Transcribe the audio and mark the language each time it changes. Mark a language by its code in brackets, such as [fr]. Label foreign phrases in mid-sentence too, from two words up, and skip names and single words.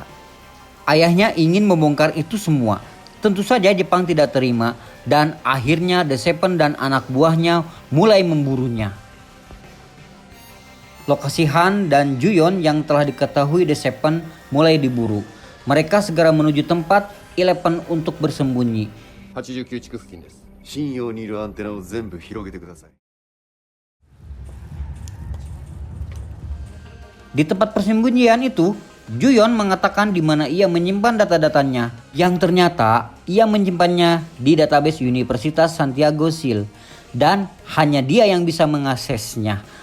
[id] Ayahnya ingin membongkar itu semua. Tentu saja Jepang tidak terima dan akhirnya The Seven dan anak buahnya mulai memburunya. Lokasi Han dan Juyon yang telah diketahui The Seven mulai diburu. Mereka segera menuju tempat Eleven untuk bersembunyi. [ja] 89 地区付近です。信用にいるアンテナを全部広げてください。 [id] Di tempat persembunyian itu, Juyon mengatakan di mana ia menyimpan data-datanya, yang ternyata ia menyimpannya di database Universitas Santiago Sil, dan hanya dia yang bisa mengaksesnya.